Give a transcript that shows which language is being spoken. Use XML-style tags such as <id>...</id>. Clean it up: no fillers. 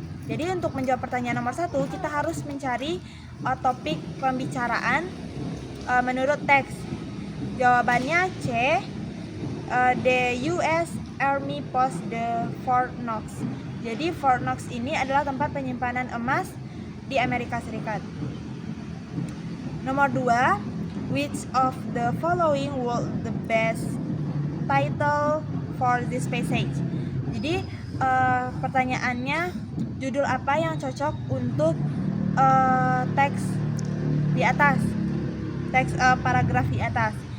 <id>Jadi untuk menjawab pertanyaan nomor 1, kita harus mencari topik pembicaraan menurut teks. Jawabannya C.</id> <en>The US Army Post the Fort Knox.</en> <id>Jadi Fort Knox ini adalah tempat penyimpanan emas di Amerika Serikat. Nomor 2,</id> <en>which of the following would the best title for this passage?</en> <id>Jadi pertanyaannya, judul apa yang cocok untuk teks di atas, teks paragraf di atas.</id>